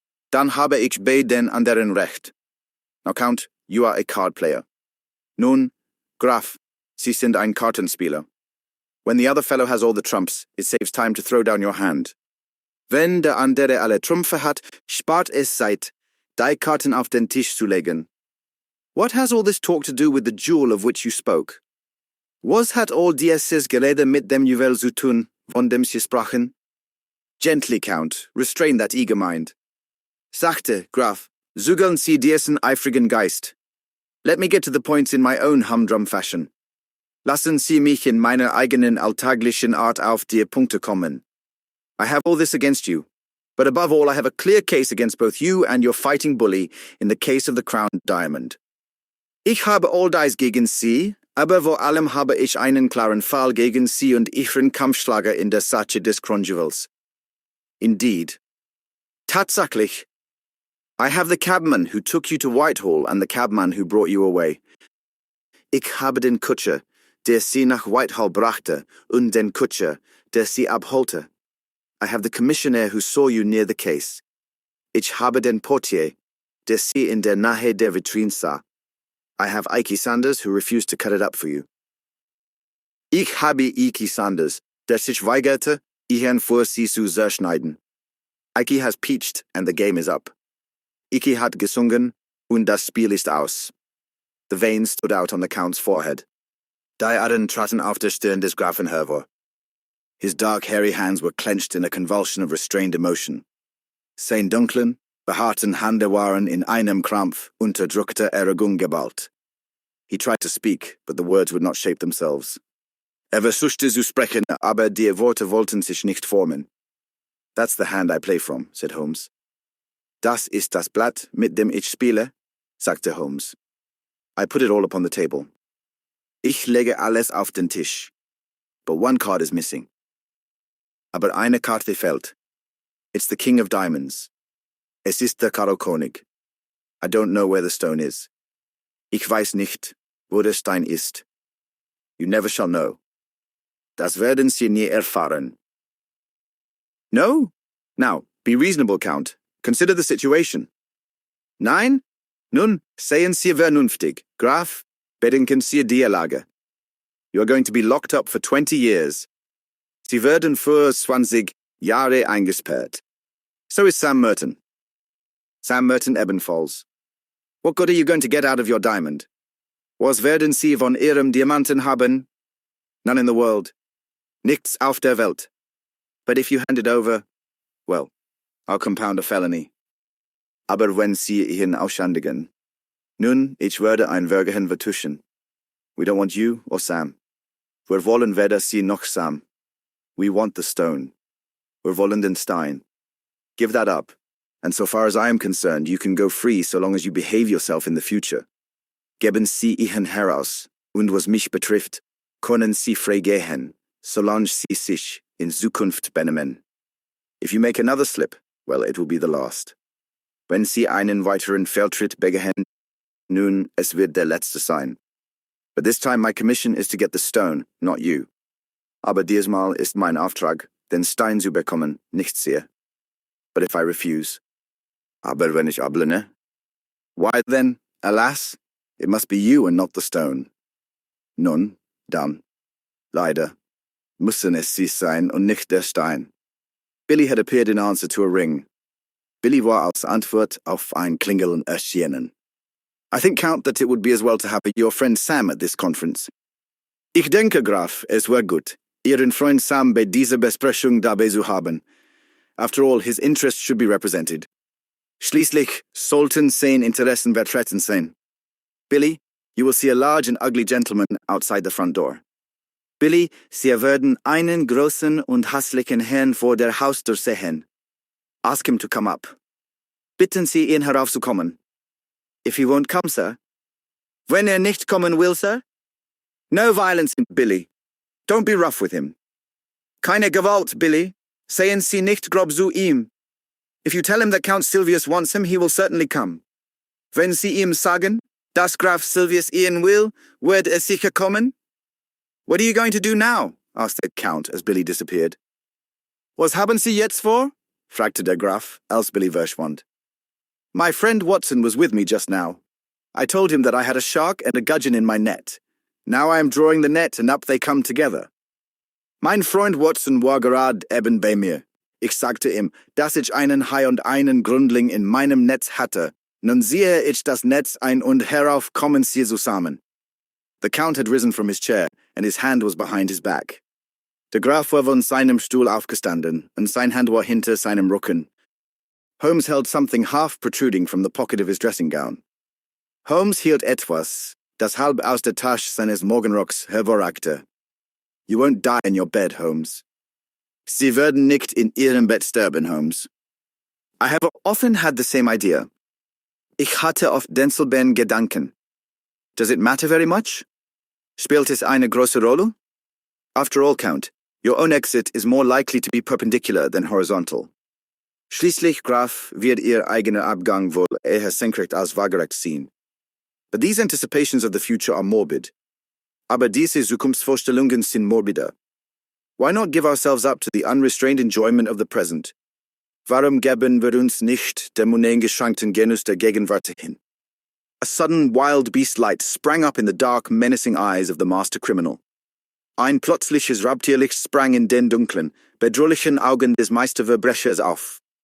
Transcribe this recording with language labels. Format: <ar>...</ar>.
<de>Dann habe ich bei den anderen recht.</de> <en>Now, Count, you are a card player.</en> <de>Nun, Graf, Sie sind ein Kartenspieler.</de> <en>When the other fellow has all the trumps, it saves time to throw down your hand.</en> <de>Wenn der andere alle Trümpfe hat, spart es Zeit, die Karten auf den Tisch zu legen.</de> <en>What has all this talk to do with the duel of which you spoke?</en> <de>Was hat all dieses Gerede mit dem Juwel zu tun, von dem Sie sprachen?</de> <en>Gently, Count, restrain that eager mind.</en> <de>Sachte, Graf, zügeln Sie diesen eifrigen Geist.</de> <en>Let me get to the points in my own humdrum fashion.</en> <de>Lassen Sie mich in meiner eigenen alltäglichen Art auf die Punkte kommen.</de> <en>I have all this against you, but above all I have a clear case against both you and your fighting bully in the case of the Crown Diamond.</en> <de>Ich habe all dies gegen Sie, aber vor allem habe ich einen klaren Fall gegen Sie und Ihren Kampfschlager in der Sache des Kronjewels.</de> <en>Indeed.</en> <de>Tatsächlich.</de> <en>I have the cabman who took you to Whitehall and the cabman who brought you away.</en> <de>Ich habe den Kutscher, der Sie nach Whitehall brachte, und den Kutscher, der Sie abholte.</de> <en>I have the commissioner who saw you near the case.</en> <de>Ich habe den Portier, der Sie in der Nähe der Vitrine sah.</de> <en>I have Ike Sanders who refused to cut it up for you.</en> <de>Ich habe Ike Sanders, der sich weigerte, Ihren vor Sie zu zerschneiden.</de> <en>Ike has peached and the game is up.</en> <de>Ike hat gesungen und das Spiel ist aus.</de> <en>The veins stood out on the Count's forehead.</en> <de>Die Adern traten auf der Stirn des Grafen hervor.</de> <en>His dark, hairy hands were clenched in a convulsion of restrained emotion.</en> <de>Sein dunklen, behaarten Hände waren in einem Krampf unterdrückter Erregung geballt.</de> <en>He tried to speak, but the words would not shape themselves.</en> <de>Versuchte zu sprechen, aber die Worte wollten sich nicht formen.</de> <en>That's the hand I play from, said Holmes.</en> <de>Das ist das Blatt, mit dem ich spiele, sagte Holmes.</de> <en>I put it all upon the table.</en> <de>Ich lege alles auf den Tisch.</de> <en>But one card is missing.</en> <de>Aber eine Karte fehlt.</de> <en>It's the King of Diamonds.</en> <de>Es ist der Karo König.</de> <en>I don't know where the stone is.</en> <de>Ich weiß nicht, wo der Stein ist.</de> <en>You never shall know.</en> <de>Das werden Sie nie erfahren.</de> <en>No? Now, be reasonable, Count. Consider the situation.</en> <de>Nein? Nun, seien Sie vernünftig, Graf, bedenken Sie die Lage.</de> <en>You are going to be locked up for 20 years.</en> <de>Sie werden für 20 Jahre eingesperrt.</de> <en>So is Sam Merton. Sam Merton</en> <de>Ebenfalls.</de> <en>What good are you going to get out of your diamond?</en> <de>Was werden Sie von Ihrem Diamanten haben?</de> <en>None in the world.</en> <de>Nichts auf der Welt.</de> <en>But if you hand it over, well, I'll compound a felony.</en> <de>Aber wenn Sie ihn ausschandigen. Nun, ich werde ein Vergehen vertuschen.</de> <en>We don't want you or Sam.</en> <de>Wir wollen weder Sie noch Sam.</de> <en>We want the stone. Wir wollen den Stein. Give that up, and so far as I am concerned, you can go free so long as you behave yourself in the future.</en> <de>Geben Sie ihn heraus, und was mich betrifft, können Sie frei gehen, solange Sie sich in Zukunft benehmen.</de> <en>If you make another slip, well, it will be the last.</en> <de>Wenn Sie einen weiteren Fehltritt begehen, nun, es wird der letzte sein.</de> <en>But this time my commission is to get the stone, not you.</en> <de>Aber diesmal ist mein Auftrag, den Stein zu bekommen, nicht Sie.</de> <en>But if I refuse?</en> <de>Aber wenn ich ablehne?</de> <en>Why then, alas, it must be you and not the stone.</en> <de>Nun, dann, leider, müssen es Sie sein und nicht der Stein.</de> <en>Billy had appeared in answer to a ring.</en> <de>Billy war als Antwort auf ein Klingeln erschienen.</de> <en>I think, Count, that it would be as well to have your friend Sam at this conference.</en> <de>Ich denke, Graf, es wäre gut, Ihren Freund Sam bei dieser Besprechung dabei zu haben.</de> <en>After all, his interests should be represented.</en> <de>Schließlich sollten seine Interessen vertreten sein.</de> <en>Billy, you will see a large and ugly gentleman outside the front door.</en> <de>Billy, Sie werden einen großen und hässlichen Herrn vor der Haustür sehen.</de> <en>Ask him to come up.</en> <de>Bitten Sie ihn heraufzukommen.</de> <en>If he won't come, sir.</en> <de>Wenn nicht kommen will, sir?</de> <en>No violence, Billy. Don't be rough with him.</en> <de>Keine Gewalt, Billy. Seien Sie nicht grob zu ihm.</de> <en>If you tell him that Count Silvius wants him, he will certainly come.</en> <de>Wenn Sie ihm sagen, dass Graf Silvius ihn will, wird sicher kommen?</de> <en>What are you going to do now? Asked the Count as Billy disappeared.</en> <de>Was haben Sie jetzt vor? fragte der Graf, als Billy verschwand.</de> <en>My friend Watson was with me just now. I told him that I had a shark and a gudgeon in my net. Now I am drawing the net and up they come together.</en> <de>Mein Freund Watson war gerade eben bei mir. Ich sagte ihm, dass ich einen Hai und einen Grundling in meinem Netz hatte. Nun sehe ich das Netz ein und herauf kommen sie zusammen.</de> <en>The Count had risen from his chair, and his hand was behind his back.</en> <de>Der Graf war von seinem Stuhl aufgestanden, und sein Hand war hinter seinem Rücken.</de> <en>Holmes held something half protruding from the pocket of his dressing gown.</en> <de>Holmes hielt etwas, das halb aus der Tasche seines Morgenrocks hervorragte.</de> <en>You won't die in your bed, Holmes.</en> <de>Sie werden nicht in Ihrem Bett sterben, Holmes.</de> <en>I have often had the same idea.</en> <de>Ich hatte oft denselben Gedanken.</de> <en>Does it matter very much?</en> <de>Spielt es eine große Rolle?</de> <en>After all, Count, your own exit is more likely to be perpendicular than horizontal.</en> <de>Schließlich, Graf, wird Ihr eigener Abgang wohl eher senkrecht als waagerecht sein.</de> <en>But these anticipations of the future are morbid.</en> <de>Aber diese Zukunftsvorstellungen sind morbider.</de> <en>Why not give ourselves up to the unrestrained enjoyment of the present?</en> <de>Warum geben wir uns nicht dem uneingeschränkten Genuss der Gegenwart hin?</de> <en>A sudden wild beast light sprang up in the dark, menacing eyes of the master criminal.</en> <de>Ein plötzliches Raubtierlicht sprang in den dunklen, bedrohlichen Augen des Meisterverbrechers auf.</de>